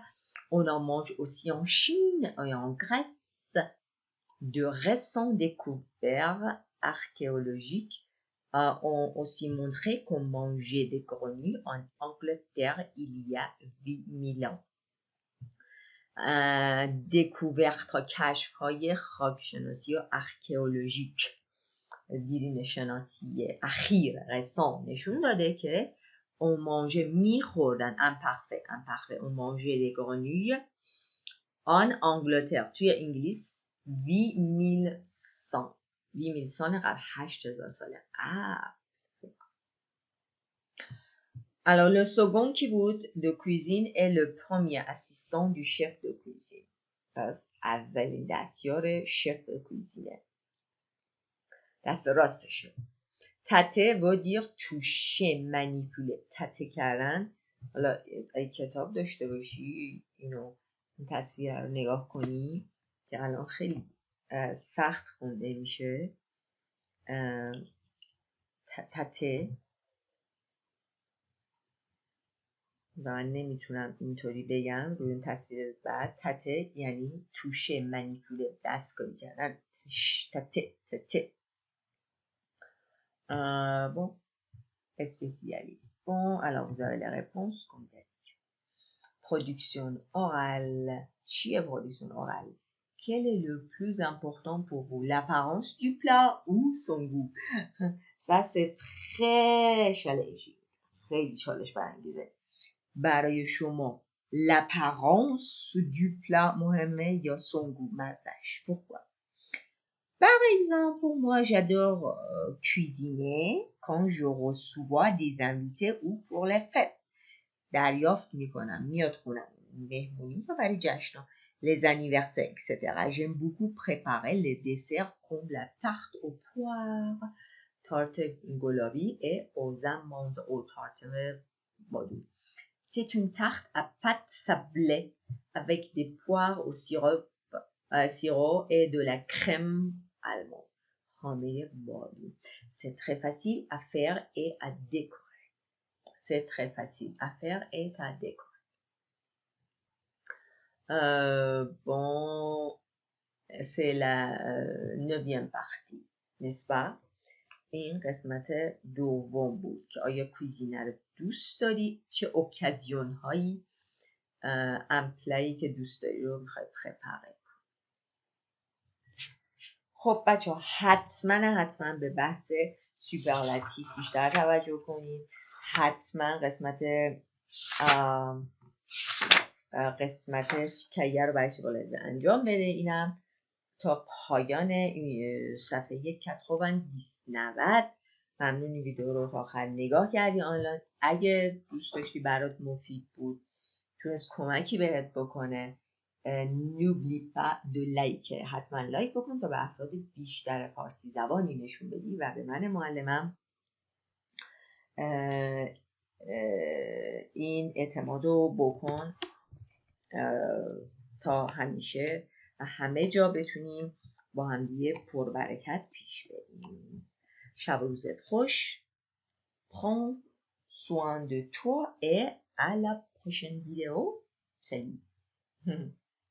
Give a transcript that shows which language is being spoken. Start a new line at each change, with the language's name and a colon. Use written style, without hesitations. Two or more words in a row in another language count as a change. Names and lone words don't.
French: On en mange aussi en Chine et en Grèce. De récentes découvertes archéologiques ont aussi montré qu'on mangeait des grenouilles en Angleterre il y a 8000 ans.
Persian: découverte کشف‌های خاکشناسی و archéologique دیرین شناسی اخیر رسان نشون داده که
French: on mangeait
Persian: میخوردن
French: imparfait on mangeait des grenouilles en Angleterre
Persian: توی انگلیس 8100 قبل 8000 ساله.
French: Alors, le second qui بود de cuisine est le premier assistant du chef de cuisine.
Persian: پس اولین دستیار
French: chef cuisine.
Persian: دست راستشه.
French: تته veut dire toucher, manipuler.
Persian: تته کردن. حالا اگه کتاب داشته باشی این تصویر رو نگاه کنی که الان خیلی سخت خونده میشه. تته و من نمیتونم اینطوری بگم روی این تصویر بعد. تته یعنی توشه، منیپوله، دستکاری کردن. تته.
French: Bon, spécialiste. Bon, alors vous avez les réponses comme d'habitude. Production orale. چیه production orale? Quel est le plus important pour vous? L'apparence du plat ou son goût? Ça c'est très challenging.
Persian: خیلی چالش برانگیزه. برای شما
French: l'apparence du plat
Persian: مهمه یا
French: son goût
Persian: مزهش؟ Pourquoi?
French: Par exemple, pour moi, j'adore cuisiner quand je reçois des invités ou pour les fêtes.
Persian: دریافت میکنم، میاد خونم، مهمونی یا برای جشن.
French: les anniversaires, etc. J'aime beaucoup préparer les desserts comme la tarte aux poires, tarte gulabi et aux amandes, aux tartes bordou. C'est une tarte à pâte sablée avec des poires au sirop et de la crème allemande. C'est très facile à faire et à décorer. C'est très facile à faire et à décorer. Bon, c'est la 9e partie, n'est-ce pas؟
Persian: این قسمت دوم بود که آیا کویزینه رو دوست داری؟ چه اوکازیون هایی امپلایی که دوست داری رو میخوای پرپره کن. خب بچه ها حتما به بحث سوپرلاتیف بیشتر توجه کنید. حتما قسمت کیه رو برای شغل انجام بده. اینم تا پایان صفحه 90. ممنون این ویدیو رو تا آخر نگاه کردی آنلاین. اگه دوست داشتی برات مفید بود تونست کمکی بهت بکنه
French: n'oublie pas de like.
Persian: حتما لایک بکن تا به افراد بیشتر فارسی زبانی نشون بدی و به من معلمم این اعتماد رو بکن تا همیشه و همه جا بتونیم با همدیگه پربرکت پیش بریم. شب و روزت خوش.
French: Prends soin de toi et à la prochaine vidéo. Salut.